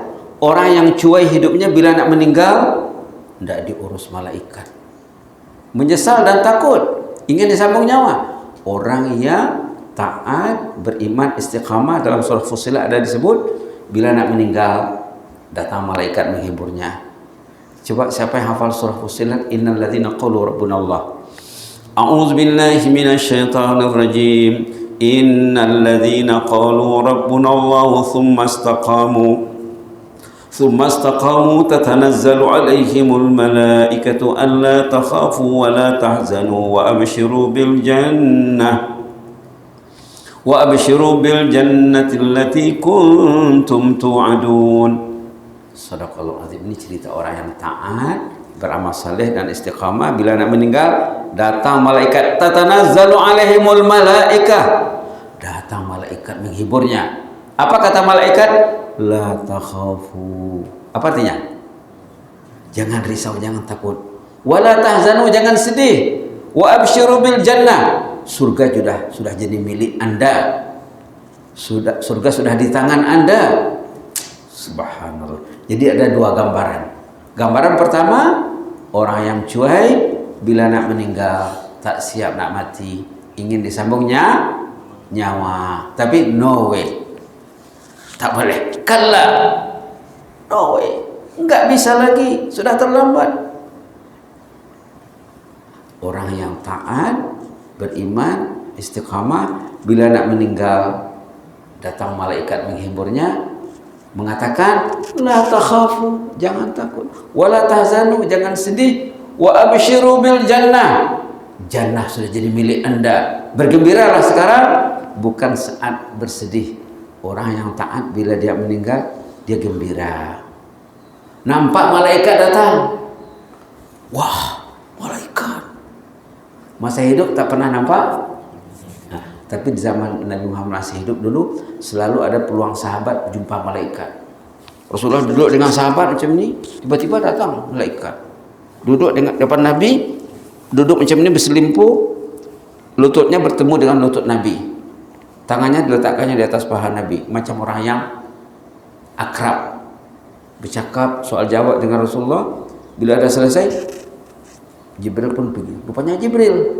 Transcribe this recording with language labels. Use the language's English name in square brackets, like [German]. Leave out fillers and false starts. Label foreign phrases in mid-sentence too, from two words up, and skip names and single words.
[Malay] Orang yang cuai hidupnya bila nak meninggal, tidak diurus malaikat. Menyesal dan takut, ingin disambung nyawa. Orang yang taat, beriman, istiqamah, dalam surah Fussilat ada disebut, bila nak meninggal, datang malaikat menghiburnya. Coba siapa yang hafal surah Fussilat? [Arabic] إن الذين قالوا ربنا الله. أعوذ بالله من الشيطان الرجيم. إن الذين قالوا ربنا الله ثم استقاموا تتنزل عليهم الملائكة ألا تخافوا ولا تحزنوا وأبشروا بالجنة التي كنتم توعدون. صدق الله العظيم. [Malay] Ini cerita orang yang taat, beramal saleh dan istiqamah. Bila nak meninggal, datang malaikat, [Arabic] تتنزل عليهم الملائكة. [Malay] Datang malaikat menghiburnya. Apa kata malaikat? [Arabic] لا تخافوا. [Malay] Apa artinya? Jangan risau, jangan takut. [Arabic] ولا تحزنوا, [Malay] jangan sedih. [Arabic] وأبشروا بالجنة. [Indonesian] Surga sudah jadi milik Anda. Surga sudah di tangan Anda. [Malay] Subhanallah. Jadi ada dua gambaran. Gambaran pertama, orang yang cuai bila nak meninggal, tak siap nak mati, ingin disambungnya nyawa, tapi [English] no way, [Malay] tak boleh, kalla, [English] no way, [Indonesian] enggak bisa lagi, sudah terlambat. [Malay] Orang yang taat, beriman, istiqamah, bila nak meninggal, datang malaikat menghiburnya, mengatakan [Arabic] لا تخافوا, [Malay] jangan takut, [Arabic] ولا تحزنوا, [Malay] jangan sedih, [Arabic] وأبشروا بالجنة, [Malay] jannah sudah jadi milik Anda, bergembiralah sekarang, bukan saat bersedih. Orang yang taat bila dia meninggal, dia gembira. Nampak malaikat datang, wah, malaikat. Masa hidup tak pernah nampak. Tapi di zaman Nabi Muhammad masih hidup dulu, selalu ada peluang sahabat jumpa malaikat. Rasulullah duduk dengan sahabat macam ni, tiba-tiba datang malaikat. Duduk dengan depan Nabi, duduk macam ni berselimpuh, lututnya bertemu dengan lutut Nabi. Tangannya diletakkannya di atas paha Nabi, macam orang yang akrab. Bercakap soal jawab dengan Rasulullah. Bila ada selesai, Jibril pun pergi. Rupanya Jibril.